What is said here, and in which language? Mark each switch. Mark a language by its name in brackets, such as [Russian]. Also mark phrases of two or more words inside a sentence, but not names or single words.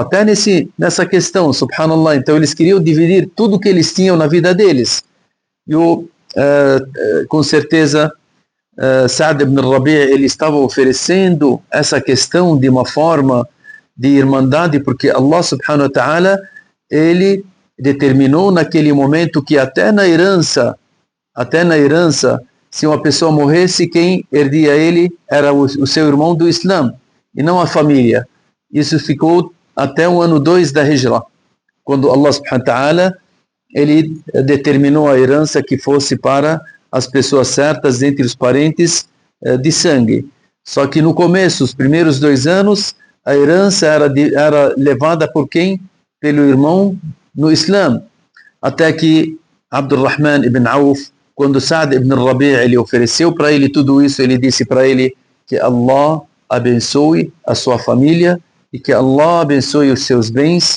[Portuguese] Até nessa questão, subhanallah. Então eles queriam dividir tudo que eles tinham na vida deles. E com certeza, Sa'd ibn Rabi' ele estava oferecendo essa questão de uma forma de irmandade, porque Allah [Arabic] سبحانه وتعالى, [Portuguese] ele determinou naquele momento que até na herança, se uma pessoa morresse, quem herdia ele era o seu irmão do Islã, e não a família. Isso ficou até o ano 2 da Hijra, quando Allah [Arabic] سبحانه وتعالى, [Portuguese] ele determinou a herança que fosse para as pessoas certas entre os parentes de sangue. Só que no começo, os primeiros 2 anos, a herança era levada por quem? Pelo irmão no Islã. Até que Abdurrahman ibn Auf, quando Sa'd ibn Rabi' ele ofereceu para ele tudo isso, ele disse para ele que Allah abençoe a sua família e que Allah abençoe os seus bens.